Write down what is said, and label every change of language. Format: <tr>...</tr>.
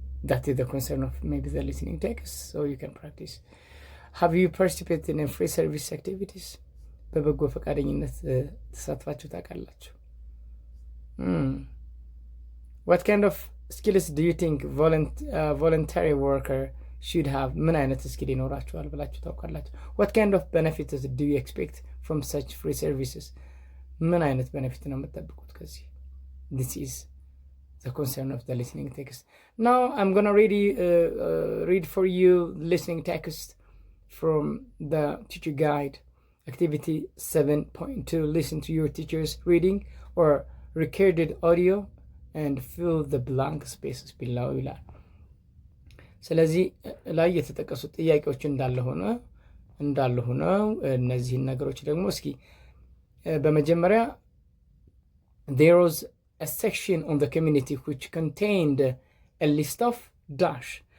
<en>That is the concern of maybe the listening text, so you can practice. Have you participated in free service activities?</en> <am>በበጎ ፈቃደኝነት ተሳትፋችሁ ታውቃላችሁ?</am> <en>What kind of skills do you think voluntary worker should have?</en> <am>ምን አይነት ስኪል ይኖራችኋል ብላችሁ ታውቃላችሁ?</am> <en>What kind of benefits do you expect from such free services?</en> <am>ምን አይነት benefit ነው የምትጠብቁት ከዚህ?</am> <en>This is the concern of the listening text. Now I'm gonna read for you listening text from the teacher guide, activity 7.2. Listen to your teacher's reading or recorded audio and fill the blank spaces below</en> <am>ይላል። ስለዚህ ላይ የተጠቀሱት ጥያቄዎች እንዳለ ሆነው እነዚህን ነገሮች ደግሞ እስኪ በመጀመሪያ</am> <en>there was a section on the community which contained a list of dash.</en>